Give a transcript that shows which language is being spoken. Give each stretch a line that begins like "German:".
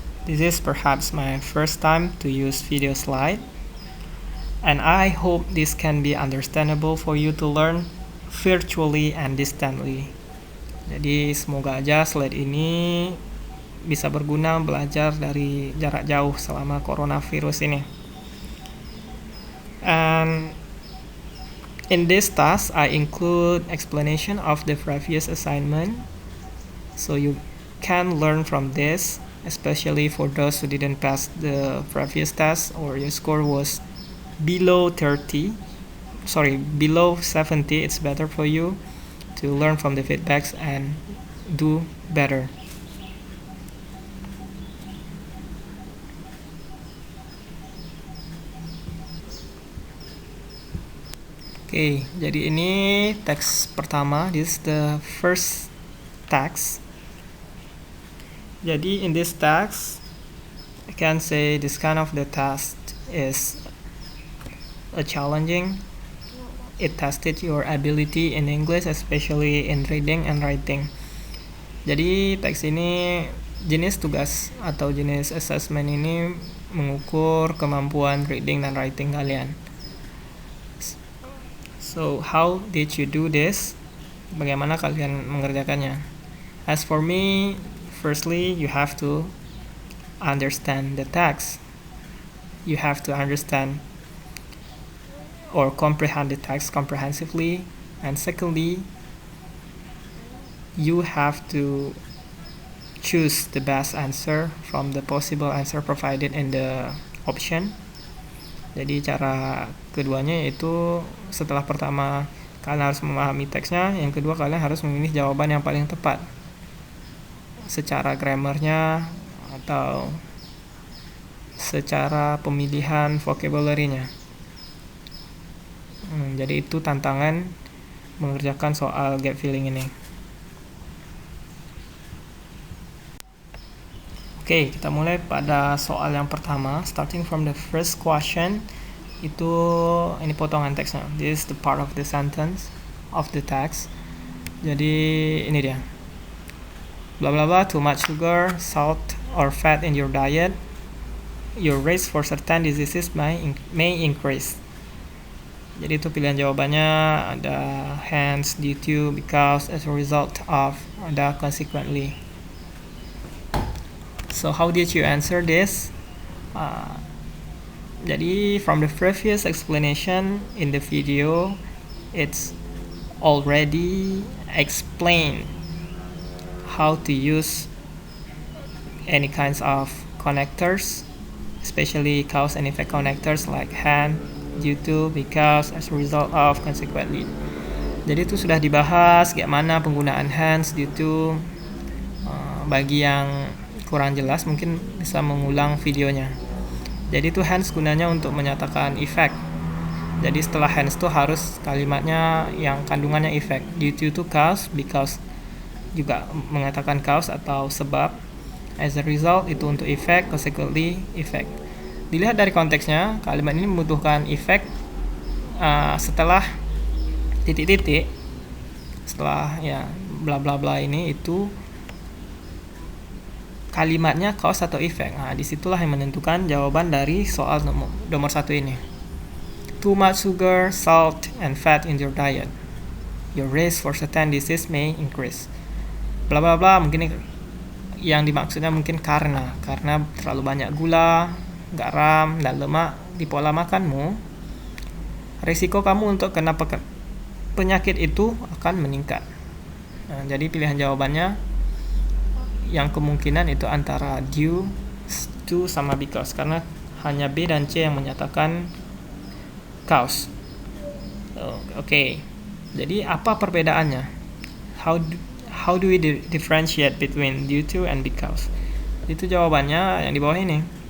English: This is perhaps my first time to use video slide, and I hope this can be understandable for you to learn virtually and distantly.
Indonesian: Jadi semoga aja slide ini bisa berguna belajar dari jarak jauh selama coronavirus ini.
English: And in this task, I include explanation of the previous assignment, so you can learn from this, especially for those who didn't pass the previous test or your score was below 30. Below 70. It's better for you to learn from the feedbacks and do better.
Indonesian: Oke, jadi ini teks pertama.
English: This is the first text. Jadi in this text, I can say this kind of the test is a challenging. It tested your ability in English, especially in reading and writing.
Indonesian: Jadi teks ini jenis tugas atau jenis assessment ini mengukur kemampuan reading dan writing kalian.
English: So, how did you do this?
Indonesian: Bagaimana kalian mengerjakannya?
English: As for me, firstly, you have to understand the text. You have to understand or comprehend the text comprehensively. And secondly, you have to choose the best answer from the possible answer provided in the option.
Indonesian: Jadi cara keduanya yaitu setelah pertama kalian harus memahami teksnya, yang kedua kalian harus memilih jawaban yang paling tepat secara grammarnya atau secara pemilihan vocabulary-nya. Jadi itu tantangan mengerjakan soal gap filling ini. Oke, kita mulai pada soal yang pertama.
English: Starting from the first question,
Indonesian: itu ini potongan teksnya.
English: This is the part of the sentence of the text.
Indonesian: Jadi ini dia.
English: Blah blah blah, too much sugar, salt, or fat in your diet. Your risk for certain diseases may increase.
Indonesian: Jadi itu pilihan jawabannya, ada hence, due to, because, as a result of, ada consequently.
English: So how did you answer this? Jadi from the previous explanation in the video, it's already explained how to use any kinds of connectors, especially cause and effect connectors like hence, due to, because, as a result of, consequently.
Indonesian: Jadi itu sudah dibahas bagaimana penggunaan hence, due to. Bagi yang kurang jelas mungkin bisa mengulang videonya. Jadi itu hence gunanya untuk menyatakan effect. Jadi setelah hence itu harus kalimatnya yang kandungannya effect. Due to cause, because juga mengatakan cause atau sebab. As a result itu untuk effect, consequently effect. Dilihat dari konteksnya, kalimat ini membutuhkan effect setelah titik-titik, setelah ya bla bla bla ini itu kalimatnya cause atau effect. Nah, disitulah yang menentukan jawaban dari soal nomor 1 ini.
English: Too much sugar, salt, and fat in your diet. Your risk for certain disease may increase.
Indonesian: Bla bla bla, mungkin yang dimaksudnya mungkin karena terlalu banyak gula, garam, dan lemak di pola makanmu, risiko kamu untuk kena penyakit itu akan meningkat. Nah, jadi pilihan jawabannya yang kemungkinan itu antara due to sama because, karena hanya B dan C yang menyatakan cause. Oke. Jadi apa perbedaannya?
English: How do we differentiate between due to and because?
Indonesian: Itu jawabannya yang di bawah ini.